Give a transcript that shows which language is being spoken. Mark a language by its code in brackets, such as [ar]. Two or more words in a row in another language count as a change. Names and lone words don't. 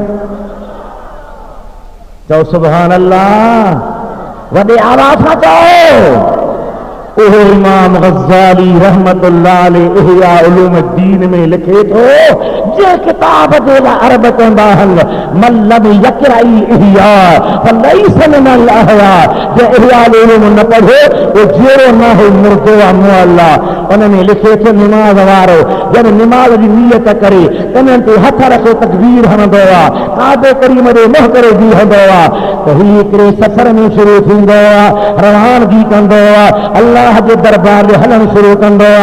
[sd] चओ [ar] سبحان الله, [sd] वॾे आवाज़ सां चओ। ओहो इमाम गज़ाली [ar] رحمة الله عليه [sd] इहया उलूमुद्दीन में लिखे थो जे किताब जे लाइ अरब चवंदा आहिनि [ar] من لم يقرأ الإحياء فليس من الأحياء, [sd] जे इहया उलूम न पढ़े वो जहिड़ो न हो मुर्दो आहे मुअल्ला। उन में लिखे थो निमाज़ वारो जॾहिं निमाज़ जी नियत करे कननि ते हथ रखे तकबीर हणंदो आहे, काबे करीम ॾे मुंहुं करे बीहंदो आहे त ही हिकिड़े सफ़र में शुरू थींदो आहे, रवानगी कंदो आहे, अल्लाह जे दरबार में हलण शुरू कंदो आहे।